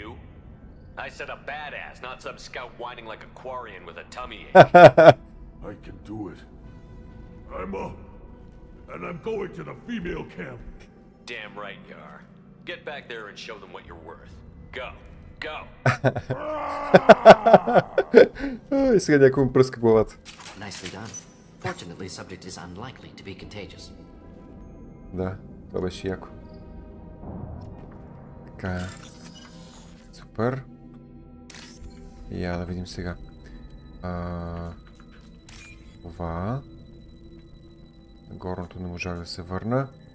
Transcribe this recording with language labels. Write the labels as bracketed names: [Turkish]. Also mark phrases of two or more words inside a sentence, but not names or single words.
[English] I said a badass, not some scout whining like a Quarian with a tummy ache. I can do it. I'm up. And I'm going to the female camp. Damn right you are. Get back there and show them what you're worth. Go. Go. [Bulgarian] И сега някой му пръска главата. [English] Nicely done. Fortunately, subject is unlikely to be contagious. [Bulgarian] Да, това беше яко. Така. Супер. Я да видим сега. Това. Горното не можах да се върна.